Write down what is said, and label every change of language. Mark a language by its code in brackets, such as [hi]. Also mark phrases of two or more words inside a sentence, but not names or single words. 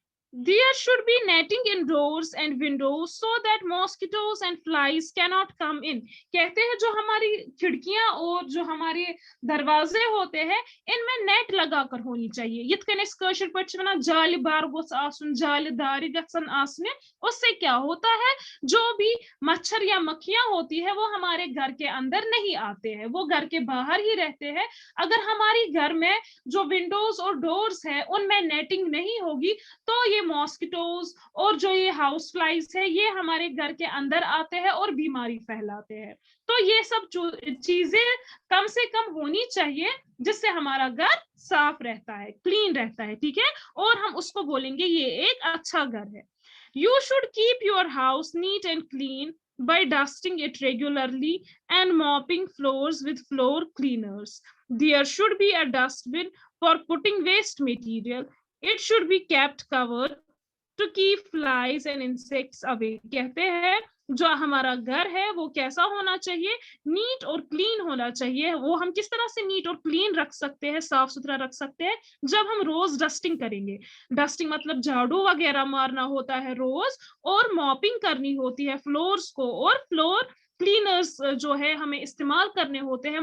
[en] There should be netting in doors and windows so that mosquitoes and flies cannot come in. [hi] कहते हैं जो हमारी खिड़कियां और जो हमारे दरवाजे होते हैं इनमें नेट लगाकर होनी चाहिए. [ks] यित कन्नै कशर पट वनान जाल बार गोस आसुन जाल दार गसन आसने. [hi] उससे क्या होता है जो भी मच्छर या मक्खियां होती है वो हमारे घर के अंदर नहीं आते हैं, वो घर के बाहर ही रहते हैं. अगर हमारी घर में जो विंडोज और डोर्स है उनमें नेटिंग नहीं होगी तो ये मॉस्किटोज और जो ये [en] house flies [hi] है ये हमारे घर के अंदर आते हैं और बीमारी फैलाते हैं. तो ये सब चीजें कम से कम होनी चाहिए जिससे हमारा घर साफ रहता है, क्लीन रहता है. ठीक है, और हम उसको बोलेंगे ये एक अच्छा घर है. [en] You should keep your house neat and clean by dusting it regularly and mopping floors with floor cleaners. There should be a dustbin for putting waste material. It should be kept covered to keep flies and insects away. [hi] कहते हैं जो हमारा घर है वो कैसा होना चाहिए, नीट और क्लीन होना चाहिए. वो हम किस तरह से नीट और क्लीन रख सकते हैं, साफ सुथरा रख सकते हैं, जब हम रोज डस्टिंग करेंगे. डस्टिंग मतलब झाड़ू वगैरह मारना होता है रोज, और मॉपिंग करनी होती है फ्लोर्स को, और [en] floor cleaners [hi] जो है हमें इस्तेमाल करने होते हैं.